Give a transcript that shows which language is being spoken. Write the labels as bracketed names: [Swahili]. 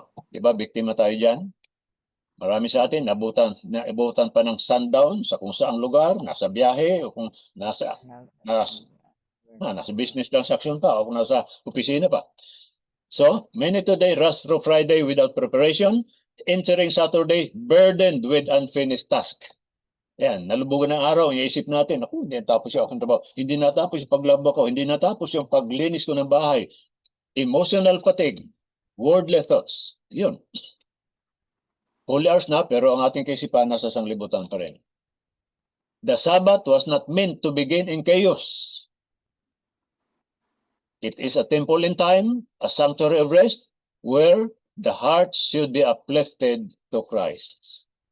[Filipino] Di ba, biktima tayo dyan? Marami sa atin, naabutan pa ng sundown sa kung saang lugar, nasa biyahe, o kung nasa business transaction pa, o kung nasa opisina pa. [English] So, many today rush through Friday without preparation, entering Saturday burdened with unfinished task. [Filipino] Yan, nalubugan ng araw, iisip natin, hindi natapos yung akong trabaho, hindi natapos yung paglaba ko, hindi natapos yung paglinis ko ng bahay. [English] Emotional fatigue, worldly thoughts. Yun. Holy hours na, [Filipino] pero ang ating kaisipan nasa sanglibutan pa rin. [English] The Sabbath was not meant to begin in chaos. It is a temple in time, a sanctuary of rest, where the heart should be uplifted to Christ.